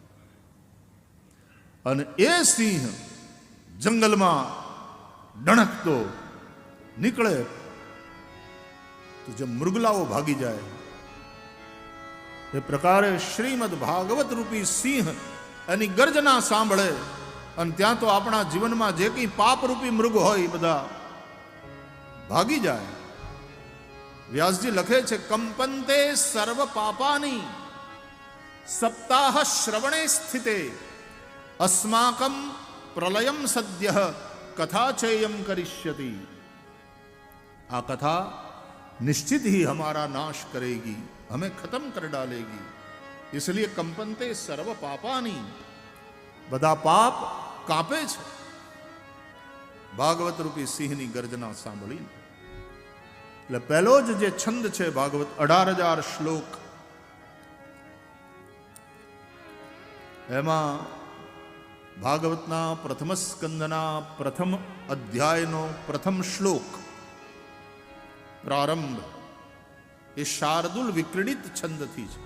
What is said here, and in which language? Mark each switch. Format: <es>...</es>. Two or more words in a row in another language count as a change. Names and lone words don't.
<gu>અને એ સિંહ જંગલમાં ડણકતો નીકળે તો જે મૃગલાઓ ભાગી જાય, એ પ્રકારે શ્રીમદ ભાગવત રૂપી સિંહ એની ગર્જના સાંભળે અને ત્યાં તો આપણા જીવનમાં જે કંઈ પાપરૂપી મૃગ હોય એ બધા ભાગી જાય. વ્યાસજી લખે છે,</gu> <sa>કંપંતે સર્વ પાપાની સપ્તાહ શ્રવણે સ્થિતે अस्माकं प्रलयम सद्यः कथा चेयम करिष्यति.</sa> <hi>आ कथा निश्चित ही हमारा नाश करेगी, हमें खत्म कर डालेगी.</hi> <sa>इसलिए कंपनते सर्व पापानी,</sa> <gu>બધા પાપ કાપે છે ભાગવત રૂપી સિંહની ગર્જના સાંભળી. એટલે પહેલો જ જે છંદ છે ભાગવત, 18,000 શ્લોક, એમાં ભાગવતના પ્રથમ સ્કંદના પ્રથમ અધ્યાયનો પ્રથમ શ્લોક પ્રારંભ એ શાર્દુલ વિક્રીડિત છંદથી છે.</gu>